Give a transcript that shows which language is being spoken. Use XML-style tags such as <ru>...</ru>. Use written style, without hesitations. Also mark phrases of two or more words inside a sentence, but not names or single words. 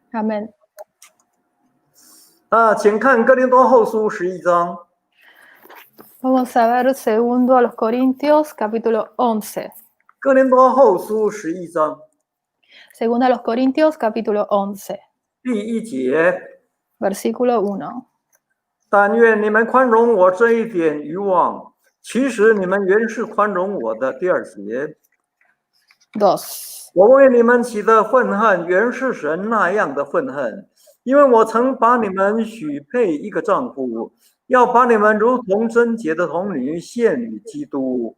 <es>Amén.</es> <zh>请看哥林多后书11章。</zh> <es>Vamos a ver segundo a los Corintios, capítulo 11.</es> <zh>哥林多后书11章</zh> <es>Segunda a los Corintios, capítulo 11,</es> <zh>第1节，</zh> <es>versículo 1.</es> <zh>但愿你们宽容我这一点愚妄，其实你们原是宽容我的。第2节，</zh> <es>2.</es> <zh>我为你们起的愤恨，原是神那样的愤恨，因为我曾把你们许配一个丈夫，要把你们如同贞洁的童女献与基督。</zh>